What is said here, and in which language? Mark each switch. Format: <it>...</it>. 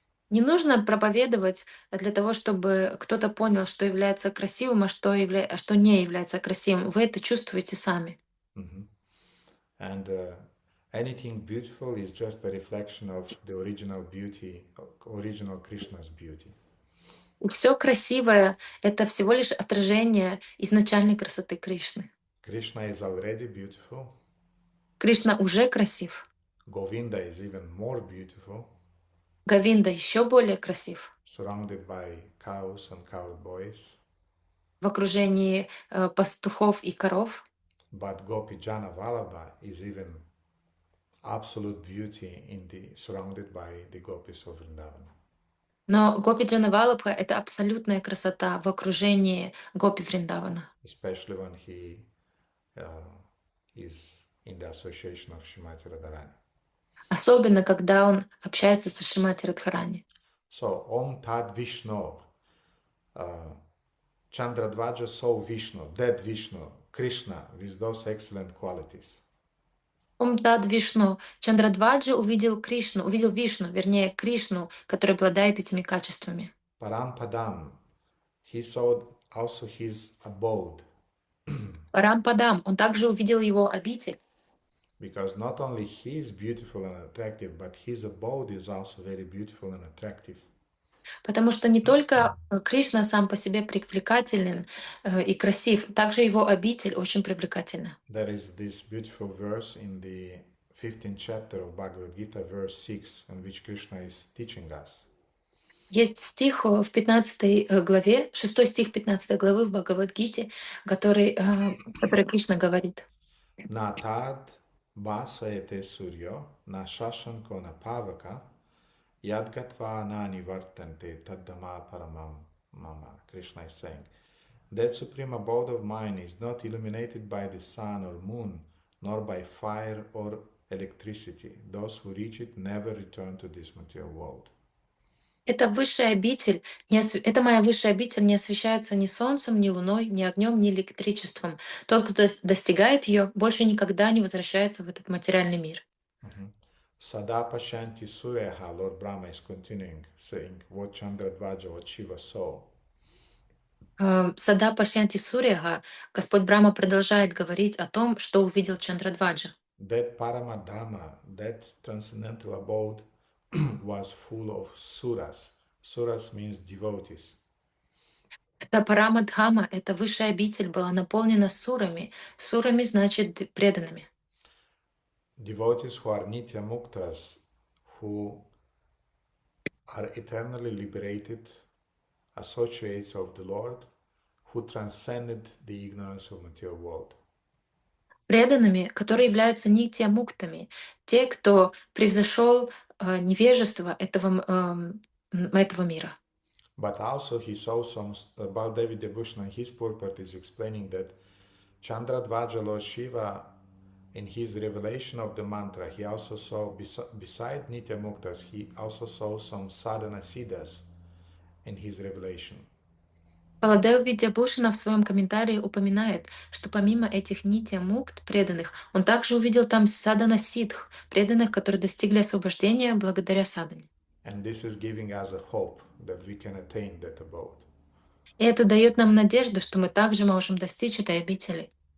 <ru>Не нужно проповедовать для того, чтобы кто-то понял, что является красивым, а что не является красивым. Вы это чувствуете сами.</ru> <en>And anything beautiful is just a reflection of the original beauty, original Krishna's beauty.</en> <ru>Все красивое — это всего лишь отражение изначальной красоты Кришны.</ru> <en>Krishna is already beautiful.</en> <ru>Кришна уже красив.</ru> <en>Govinda is even more beautiful.</en> <ru>Говинда еще более красив.</ru> <en>Surrounded by cows and cowboys.</en> <ru>В окружении пастухов и коров.</ru> <en>But Gopi Jana Vallabha is even absolute beauty surrounded by the gopis of Vrindavan.</en> <ru>Но Гопи Джана Валабха — это абсолютная красота в окружении Гопи Вриндавана.</ru> <en>Especially when he is in the association of Shrimati Radharani.</en> <ru>Особенно, когда он общается со Шримати Радхарани.</ru> <en>So,</en> <sa>Om Tad Vishnu,</sa> <en>Chandradvaja saw Vishnu, that Vishnu, Krishna, with those excellent qualities.</en> <sa>Ом Тад Вишну.</sa> <ru>Чандрадваджа увидел Вишну, вернее, Кришну, который обладает этими качествами.</ru> <en>Parampadam, he saw also his abode.</en> <ru>Парампадам, он также увидел его обитель.</ru> <en>Because not only he is beautiful and attractive, but his abode is also very beautiful and attractive.</en> <ru>Потому что не только Кришна сам по себе привлекателен и красив, также его обитель очень привлекательна.</ru> <en>There is this beautiful verse in the 15th chapter of Bhagavad Gita, verse 6, in which Krishna is teaching us.</en> <ru>Есть стих в 15 главе, 6 стих 15 главы в Бхагавад-гите, который Кришна говорит.</ru> <sa>Na tad vasayate suryo, na shashanko na pavaka, yadgatva nani vartante taddama paramam mama.</sa> <en>Krishna is saying, that supreme abode of mine is not illuminated by the sun or moon, nor by fire or electricity. Those who reach it never return to this material world.</en> <ru>Это высшая обитель, это моя высшая обитель не освещается ни солнцем, ни луной, ни огнем, ни электричеством. Тот, кто достигает ее, больше никогда не возвращается в этот материальный мир.</ru> <sa>Sada Pashanti Suryaha,</sa> <en>Lord Brahma is continuing, saying what Chandradvaja, what Shiva saw.</en> <sa>Сада Пашьянти Суряга,</sa> <ru>Господь Брахма продолжает говорить о том, что увидел Чандрадваджа.</ru> <en>That Paramadhamma, that transcendental abode, was full of suras. Suras means devotees.</en> <ru>Это Парамадхама, это высшая обитель, была наполнена сурами. Сурами значит преданными.</ru> <en>Devotees who are nitya muktas, who are eternally liberated, associates of the Lord, who transcended the ignorance of material world.</en> <ru>Преданными, которые являются нитья-муктами, те, кто превзошел невежество этого мира.</ru> <en>But also he saw some, Baldevi Debhushna in his purport is explaining that Chandradvaja, Lord Shiva, in his revelation of the mantra, he also saw, beside Nitya Muktas, he also saw some sadhana siddhas in his revelation.</en> <ru>Баладев Видьябушина в своем комментарии упоминает, что помимо этих нитья-мукт преданных, он также увидел там садана сидх, преданных, которые достигли освобождения благодаря садане.</ru> <en>And this is giving us a hope that we can attain that abode.</en> <ru>И это дает нам надежду, что мы также можем достичь этой обители.</ru>